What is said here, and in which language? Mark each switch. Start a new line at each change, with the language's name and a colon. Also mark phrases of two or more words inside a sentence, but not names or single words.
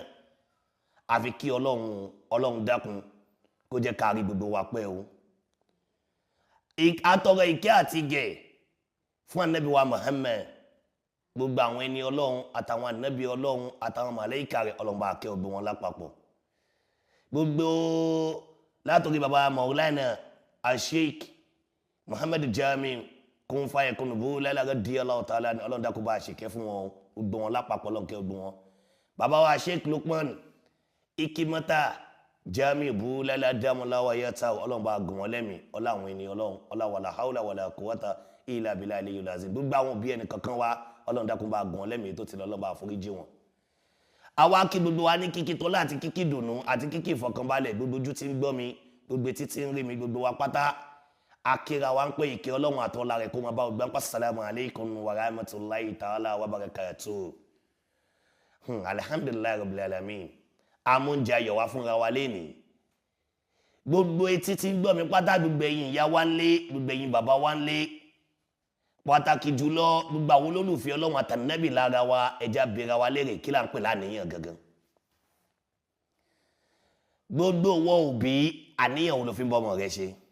Yoruba: Àfi kí Ọlọ́run dákun kó jẹ́ ká rí gbogbo wa pẹ́ o. Atọrọ ìkẹ́ àti ìgẹ̀ fún ànábì wa Muhammad, gbogbo àwọn ẹni Ọlọ́run àtàwọn ànábì Ọlọ́run àtàwọn màláíkà rẹ̀, Ọlọ́run bá kẹ́ gbogbo wọn lápapọ̀. Gbogbo látòrí baba Maulana Sheikh Muhammad Jami Kun Fayakun bú lẹ́lára
Arabic: رضي الله تعالى
Yoruba: ní Ọlọ́run dákun bá ṣèkẹ́ fún wọn gbogbo wọn lápapọ̀, Ọlọ́run kẹ́ gbogbo wọn. Baba wa Sheikh Lukman Ikimata Jami bú lẹ́lá dámúláwà yẹta, Ọlọ́run bá gùn wọn lẹ́mí, ọlá àwọn ènìyàn Ọlọ́run, ọlá
Arabic: ولا حول ولا قوة إلا بالله العلي العظيم.
Yoruba: Gbogbo àwọn bí ẹni kankan wá, Ọlọ́run dákun bá gùn wọn lẹ́mí tó ti lọ, Ọlọ́run bá foríjì wọn. Àwa kí gbogbo wa ní kíkí tọ́lá àti kíkí dùnú àti kíkí ìfọ̀kànbalẹ̀, gbogbo ojú tí ń gbọ́ mi, gbogbo etí tí ń rí mi, gbogbo wa pátá akira wa ń pè ìkẹ́ Ọlọ́run àtọ́lá rẹ̀ kó máa bá ọgbà ń pa
Arabic: السلام عليكم ورحمة الله تعالى وبركاته. الحمد لله رب العالمين.
Yoruba: Amóúnjẹ ayọ̀ wá fúnra wa lénìí. Gbogbo etí tí ń gbọ́ mi pátá, gbogbo ẹ̀yin ìyá wa ń lé, gbogbo ẹ̀yin bàbá wa ń lé, pàtàkì jùlọ gbogbo àwọn olólùfẹ́ Ọlọ́run àtànábì lára wa, ẹja bèèrè wa lérè kí là ń pè láníyàn gangan. Gbogbo wọn òbí, àníyàn wo ló fi ń bọ́ ọmọ rẹ ṣe?